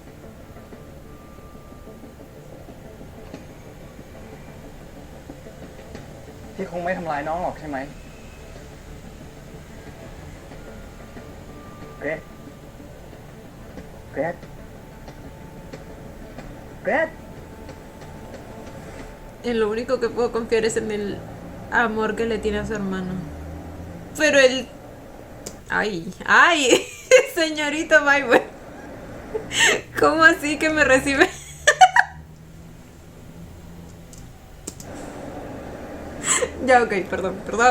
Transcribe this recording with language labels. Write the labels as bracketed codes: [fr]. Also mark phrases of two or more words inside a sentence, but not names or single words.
[th] พี่คงไม่ทำร้ายน้องหรอกใช่ไหม เกรซเกรซเกรซ [es] En lo único que puedo confiar es en el amor que le tiene a su hermano. Pero él... ¡Ay! ¡Ay! Señorito Maywell. ¿Cómo así que me recibe? Ya, ok, perdón, perdón.